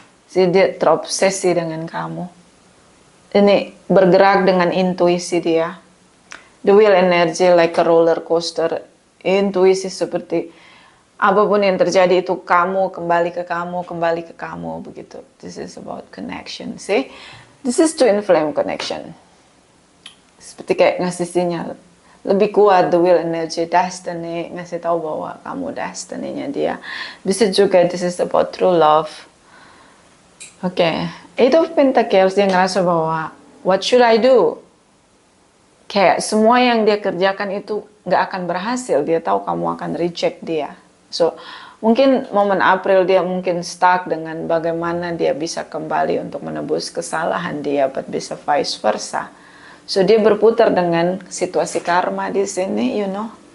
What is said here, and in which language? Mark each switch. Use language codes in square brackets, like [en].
[id] Dia terobsesi dengan kamu. Ini bergerak dengan intuisi dia. [en] The wheel energy like a roller coaster. [id] Intuisi seperti apapun yang terjadi itu kamu, kembali ke kamu, begitu. [en] This is about connection, see? This is twin flame connection. [id] Seperti kayak ngasih sinyal. Lebih kuat, [en] the wheel energy, destiny, [id] ngasih tahu bahwa kamu destiny-nya dia. Bisa juga, [en] this is about true love. Okay, Eight of Pentacles, [id] dia ngerasa bahwa, [en] what should I do? [id] Kayak semua yang dia kerjakan itu nggak akan berhasil. Dia tahu kamu akan reject dia. So, mungkin momen April dia mungkin stuck dengan bagaimana dia bisa kembali untuk menebus kesalahan dia, but bisa vice versa. So, dia berputar dengan situasi karma di sini, [en] you know.